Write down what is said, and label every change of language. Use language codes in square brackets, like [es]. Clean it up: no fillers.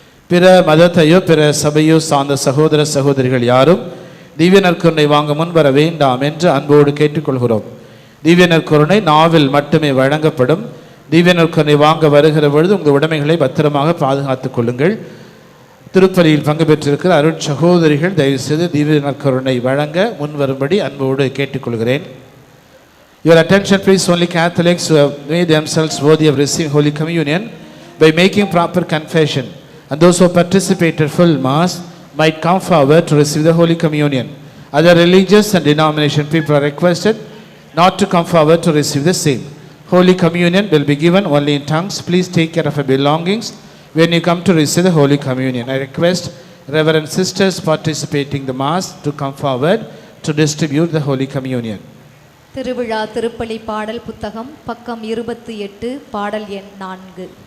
[ta] பிற மதத்தையோ பிற சபையோ சார்ந்த சகோதர சகோதரிகள் யாரும் திவ்ய நற்கருணை வாங்க முன் வர வேண்டாம் என்று அன்போடு கேட்டுக்கொள்கிறோம். திவ்ய நற்கருணை நாவில் மட்டுமே வழங்கப்படும். திவ்ய நற்கருணை வாங்க வருகிற பொழுது உங்கள் உடைமைகளை பத்திரமாக பாதுகாத்துக் கொள்ளுங்கள். திருப்பலியில் பங்கு பெற்றிருக்கிற அருட் சகோதரிகள் தயவு செய்து திவ்ய நற்கருணை வழங்க முன் வரும்படி அன்போடு கேட்டுக்கொள்கிறேன். [en] Your attention please, only Catholics who have made themselves worthy of receiving Holy Communion by making proper confession, and those who participated full Mass might come forward to receive the Holy Communion. Other religious and denomination people are requested not to come forward to receive the same. Holy Communion will be given only in tongues. Please take care of your belongings when you come to receive the Holy Communion. I request Reverend Sisters participating in the Mass to come forward to distribute the Holy Communion. [ta] திருவிழா திருப்பலி பாடல் புத்தகம் பக்கம் 28 பாடல் எண் 4.